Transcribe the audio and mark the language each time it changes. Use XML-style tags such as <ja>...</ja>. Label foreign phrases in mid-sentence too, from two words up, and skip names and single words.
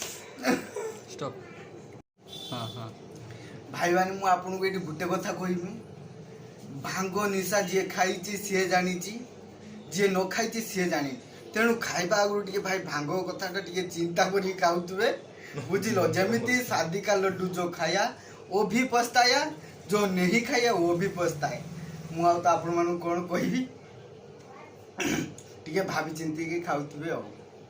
<or>ଭାଇମାନେ ମୁଁ ଆପଣଙ୍କୁ ଏଇଠି ଗୋଟେ କଥା କହିବି, ଭାଙ୍ଗ ନିଶା ଯିଏ ଖାଇଛି ସିଏ ଜାଣିଛି, ଯିଏ ନ ଖାଇଛି ସିଏ ଜାଣିଛି। ତେଣୁ ଖାଇବା ଆଗରୁ ଟିକେ ଭାଇ ଭାଙ୍ଗ କଥାଟା ଟିକେ ଚିନ୍ତା କରିକି ଖାଉଥିବେ, ବୁଝିଲ।</or> <hi>ଯେମିତି शादी का लड्डू जो खाया वो भी पछताया, जो नहीं खाया वो भी पछताए।</hi> <or>ମୁଁ ଆଉ ତ ଆପଣମାନଙ୍କୁ କ'ଣ କହିବି, ଟିକେ ଭାବି ଚିନ୍ତିକି ଖାଉଥିବେ ଆଉ।</or>